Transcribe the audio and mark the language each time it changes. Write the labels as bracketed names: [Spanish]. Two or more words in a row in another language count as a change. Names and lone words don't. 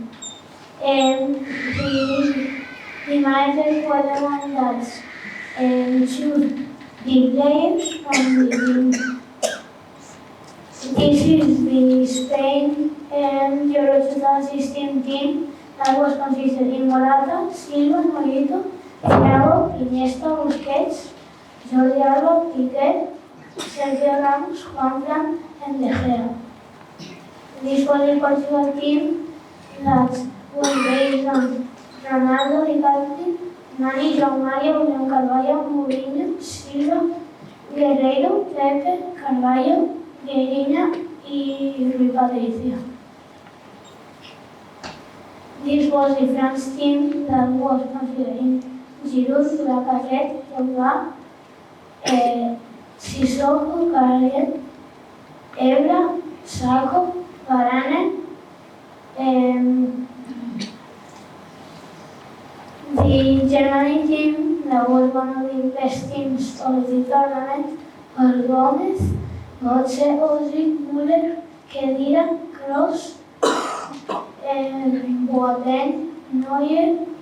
[English] And the managers were the one that choose the players from the team. This is the Spain Euro 2016 team that was consisted in Morata, Silva, Nolito, Thiago, Iniesta, Busquets, Jordi Alba, Piqué, Sergio Ramos, Juan Fran, and De Gea. This was the Portugal team that was based on Ronaldo, the captain, Nani, João Mario, William Carvalho, Mourinho, Silva, Guerreiro, Pepe, Carvalho, Guerrina, y Rui Patricio. This was the France team that was considering Giroud, Lacazette, Pogba, Sissoko, Carrier, Ebra, Sacco, Varane, the Germany team that was one of the best teams of the tournament was Gomez, Götze, Ozil, Müller, Khedira, Kroos, Boateng, Neuer.